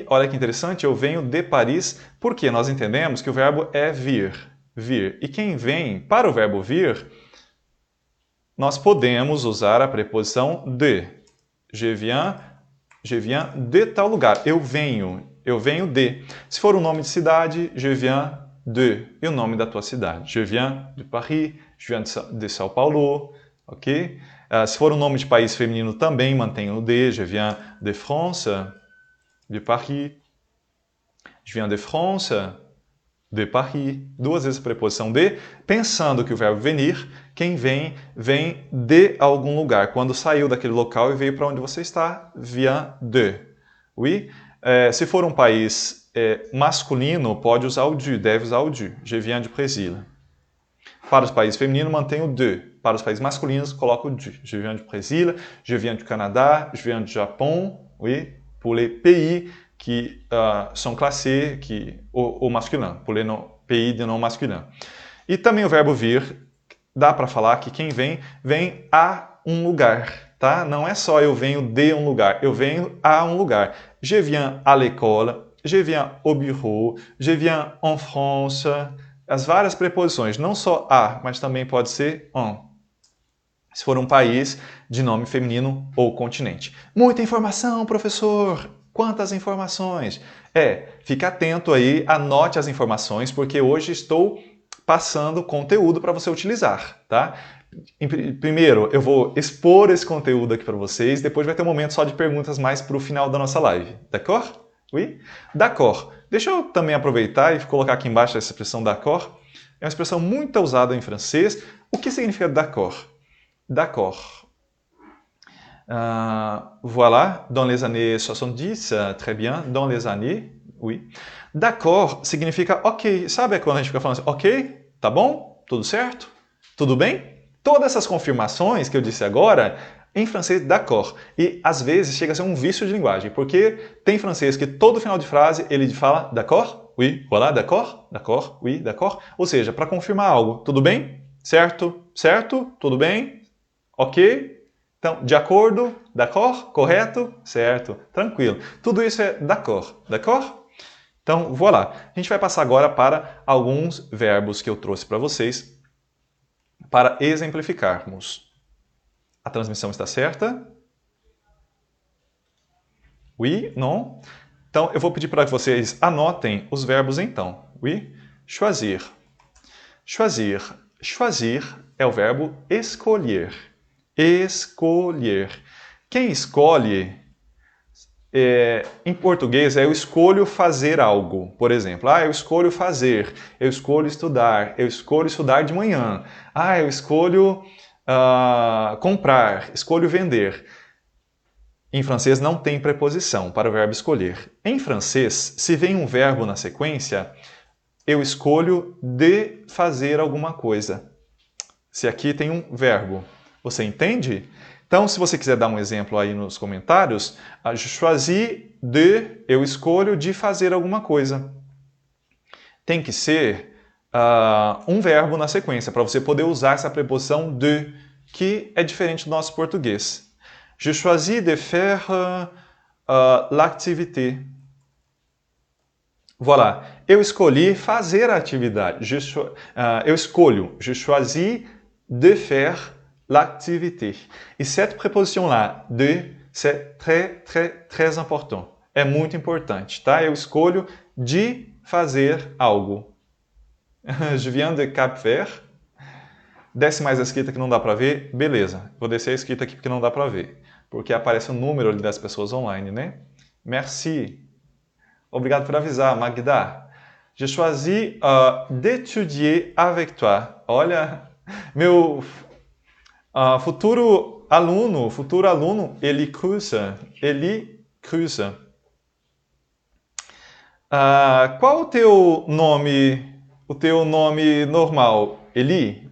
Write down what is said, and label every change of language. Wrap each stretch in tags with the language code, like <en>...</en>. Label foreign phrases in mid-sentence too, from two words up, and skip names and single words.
<pt>Olha que interessante, eu venho de Paris, porque nós entendemos que o verbo é vir. E quem vem, para o verbo vir, nós podemos usar a preposição de.</pt> <fr>Je viens de</fr> <pt>tal lugar. Eu venho de. Se for um nome de cidade,</pt> <fr>je viens de.</fr> <pt>E o nome da tua cidade?</pt> <fr>Je viens de Paris, je viens de São Paulo, ok?</fr> <pt>Se for um nome de país feminino, também mantenha o de.</pt> <fr>Je viens de France, de Paris. Je viens de France, de Paris.</fr> <pt>Duas vezes a preposição de, pensando que o verbo venir, quem vem, vem de algum lugar. Quando saiu daquele local e veio para onde você está,</pt> <fr>vient de. Oui?</fr> <pt>Se for um país masculino, pode usar o du, deve usar o du.</pt> <fr>Je viens du Brésil.</fr> <pt>Para os países femininos, mantém o de. Para os países masculinos, coloca o du.</pt> <fr>Je viens du Brésil, je viens du Canada, je viens du Japon. Oui? Pour les pays qui sont classés au masculin. Pour les pays de non masculin.</fr> <pt>E também o verbo vir, dá para falar que quem vem, vem a um lugar. Tá? Não é só eu venho de um lugar, eu venho a um lugar.</pt> <fr>Je viens à l'école, je viens au bureau, je viens en France.</fr> <pt>As várias preposições, não só a, mas também pode ser en. Se for um país de nome feminino ou continente. Muita informação, professor! Quantas informações? Fique atento aí, anote as informações, porque hoje estou passando conteúdo para você utilizar, tá? Primeiro, eu vou expor esse conteúdo aqui para vocês, depois vai ter um momento só de perguntas mais para o final da nossa live.</pt> <fr>D'accord? Oui? D'accord.</fr> <pt>Deixa eu também aproveitar e colocar aqui embaixo essa expressão d'accord. É uma expressão muito usada em francês. O que significa</pt> <fr>d'accord? D'accord. Voilà, dans les années 70, très bien, dans les années, oui.</fr> <pt>D'accord significa ok. Sabe quando a gente fica falando assim, ok, tá bom, tudo certo, tudo bem? Todas essas confirmações que eu disse agora, em francês, d'accord. E às vezes chega a ser um vício de linguagem, porque tem francês que todo final de frase ele fala</pt> <fr>d'accord, oui, voilà, d'accord, d'accord, oui, d'accord.</fr> <pt>Ou seja, para confirmar algo, tudo bem? Certo, certo, tudo bem? Ok? Então, de acordo, d'accord, correto, certo, tranquilo. Tudo isso é</pt> <fr>d'accord, d'accord?</fr> <pt>Então, voilà. A gente vai passar agora para alguns verbos que eu trouxe para vocês para exemplificarmos. A transmissão está certa?</pt> <fr>Oui? Non?</fr> <pt>Então, eu vou pedir para que vocês anotem os verbos então.</pt> <fr>Oui? Choisir. Choisir.</fr> <pt>Choisir é o verbo escolher. Escolher. Quem escolhe, em português, eu escolho fazer algo. Por exemplo, eu escolho fazer, eu escolho estudar de manhã. Eu escolho comprar, escolho vender. Em francês não tem preposição para o verbo escolher. Em francês, se vem um verbo na sequência, eu escolho de fazer alguma coisa. Se aqui tem um verbo. Você entende? Então, se você quiser dar um exemplo aí nos comentários,</pt> <fr>je choisis de,</fr> <pt>eu escolho de fazer alguma coisa. Tem que ser um verbo na sequência, para você poder usar essa preposição de, que é diferente do nosso português.</pt> <fr>Je choisis de faire l'activité. Voilà.</fr> <pt>Eu escolhi fazer a atividade. Eu escolho.</pt> <fr>Je choisis de faire l'activité. E cette préposition-là, de, c'est très, très, très important.</fr> <pt>É muito importante, tá? Eu escolho de fazer algo.</pt> <fr>Je viens de Cap-Vert.</fr> <pt>Desce mais a escrita que não dá para ver. Beleza, vou descer a escrita aqui porque não dá para ver. Porque aparece o número ali das pessoas online, né?</pt> <fr>Merci.</fr> <pt>Obrigado por avisar, Magda.</pt> <fr>J'ai choisi d'étudier avec toi.</fr> <pt>Olha, meu futuro aluno, ele cruza. Qual o teu nome normal? Eli?</pt>